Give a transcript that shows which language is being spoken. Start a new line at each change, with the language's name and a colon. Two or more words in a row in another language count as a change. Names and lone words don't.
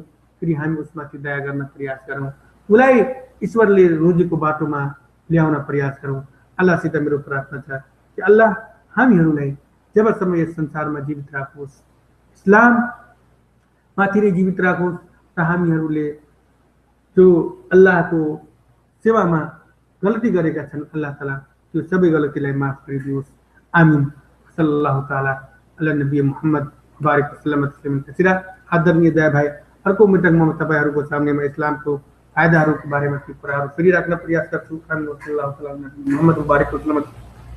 Nepali: फेरि हामी उसमाथि दया गर्न प्रयास गरौँ, उसलाई ईश्वरले रोजेको बाटोमा ल्याउन प्रयास गरौँ। अल्लाहसित मेरो प्रार्थना छ कि अल्लाह हामीहरूलाई जबसम्म यस संसारमा जीवित राखोस्, इस्लाम माथि नै जीवित राखोस् र हामीहरूले जो अल्लाहको सेवामा गल्ती गरेका छन् अल्लाह ताला त्यो सबै गल्तीलाई माफ गरिदियोस्। आमीन।
Arabic: صلى الله تعالى على النبي محمد بارك وسلم تسليما كثيرا.
Nepali: आदरणीय दाइ भाइ, अर्को मिटिङमा म तपाईहरुको सामनेमा इस्लामको फाइदाहरूको बारेमा केही कुराहरू फेरि राख्न प्रयास गर्छु।
Arabic: محمد بارك وسلم